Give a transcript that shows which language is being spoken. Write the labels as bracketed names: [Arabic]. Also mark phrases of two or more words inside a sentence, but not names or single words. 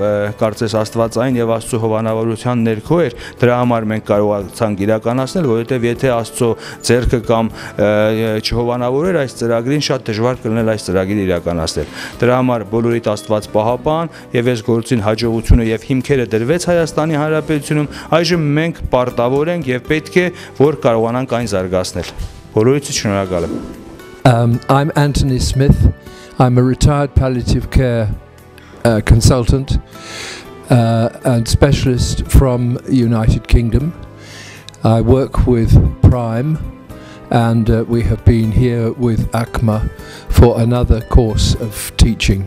[Armenian] կարծես աստվածային եւ Աստծո հովանավորության ներքո էր, դրա համար մենք կարողացանք իրականացնել, որովհետեւ եթե Աստծո ձեռքը կամ չհովանավորեր այս ծրագրին, շատ դժվար կլիներ այս ծրագիրը իրականացնել։ Դրա համար բոլորիդ Աստված պահապան եւ այս գործին հաջողությունը եւ հիմքերը դրվեց Հայաստանի Հանրապետությունում, այժմ մենք պարտավոր ենք եւ պետք է որ կարողանանք այն զարգացնել։ Բոլորիդ շնորհակալ եմ։ [English] I'm Anthony Smith. I'm a retired palliative care consultant and specialist from United Kingdom. I work with Prime and we have been here with ACMA for another course of teaching.